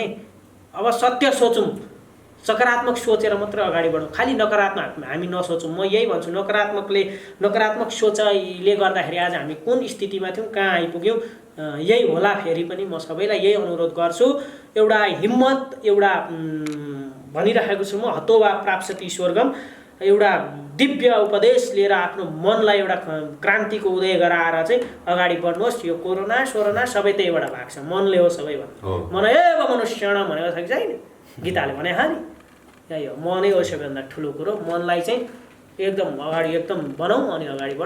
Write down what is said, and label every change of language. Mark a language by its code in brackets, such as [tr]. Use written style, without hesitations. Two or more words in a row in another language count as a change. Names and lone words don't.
[ne] अब सत्य सोचौँ, सकारात्मक सोचेर मात्रै अगाडि बढौँ, खालि नकारात्मक हामी नसोचौँ। म यही भन्छु, नकारात्मक सोचले गर्दाखेरि आज हामी कुन स्थितिमा थियौँ, कहाँ आइपुग्यौँ, यही होला। फेरि पनि म सबैलाई यही अनुरोध गर्छु, एउटा हिम्मत, एउटा भनिराखेको छु म, [sa] हतो वा प्राप्स्यते स्वर्गम, [ne] एउटा दिव्य उपदेश लिएर आफ्नो मनलाई एउटा क्रान्तिको उदय गराएर चाहिँ अगाडि बढ्नुहोस्। यो कोरोना सोरोना सबै त्यहीबाट भएको छ, मनले हो सबैभन्दा। [sa] मन एव मनुष्यण [ne] भनेको छ कि छैन, गीताले भने हा नि, यही हो। मनै हो सबैभन्दा ठुलो कुरो। मनलाई चाहिँ एकदम अगाडि एकदम बनाऊ अनि अगाडि बढौँ।